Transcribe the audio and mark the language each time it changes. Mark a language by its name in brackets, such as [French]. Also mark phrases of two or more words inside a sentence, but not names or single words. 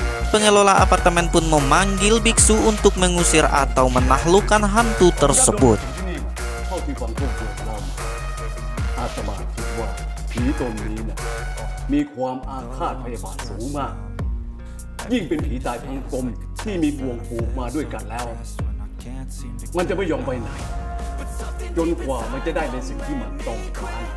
[Indonesian] pengelola apartemen pun memanggil biksu untuk mengusir atau menaklukkan hantu tersebut. [Thai] เท่าที่ฟังพวกเรื่องเล่ามาอาตมาคิดว่าผีตนนี้นะมีความอาฆาตพยาบาทสูงมาก ยิ่งเป็นผีตายทั้งกลมที่มีบ่วงผูกมาด้วยกันแล้ว มันจะไม่ยอมไปไหน จนกว่ามันจะได้ในสิ่งที่มันต้องการ